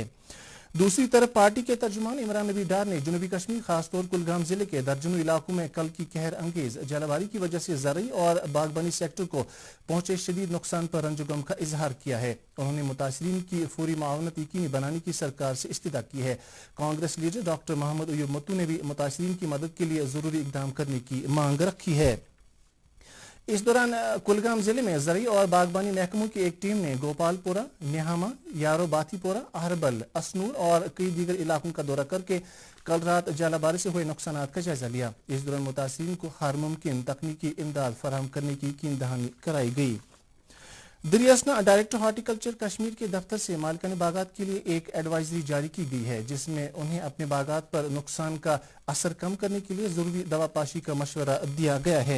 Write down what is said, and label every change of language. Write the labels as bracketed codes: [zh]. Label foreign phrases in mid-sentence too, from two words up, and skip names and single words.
[ur] دوسری طرف پارٹی کے ترجمان عمران نبی ڈار نے جنوبی کشمیر خاص طور کلگام ضلع کے درجنوں علاقوں میں کل کی قہر انگیز جلباری کی وجہ سے زرعی اور باغبانی سیکٹر کو پہنچے شدید نقصان پر رنج و غم کا اظہار کیا ہے. انہوں نے متاثرین کی فوری معاونت یقینی بنانے کی سرکار سے استدعا کی ہے. کانگریس لیڈر ڈاکٹر محمد ایوب متو نے بھی متاثرین کی مدد کے لیے ضروری اقدام کرنے کی مانگ رکھی ہے. اس دوران کلگام ضلع میں زرعی اور باغبانی محکموں کی ایک ٹیم نے گوپال پورہ، نیہاما، یارو باتی پورہ، اہربل، اسنور اور کئی دیگر علاقوں کا دورہ کر کے کل رات ژالہ سے ہوئے نقصانات کا جائزہ لیا. اس دوران متاثرین کو ہر ممکن تکنیکی امداد فراہم کرنے کی یقین دہانی کرائی گئی. دریاسنا ڈائریکٹر ہارٹیکلچر کشمیر کے دفتر سے مالکان باغات کے لیے ایک ایڈوائزری جاری کی گئی ہے جس میں انہیں اپنے باغات پر نقصان کا اثر کم کرنے کے لیے ضروری دوا پاشی کا مشورہ دیا گیا ہے.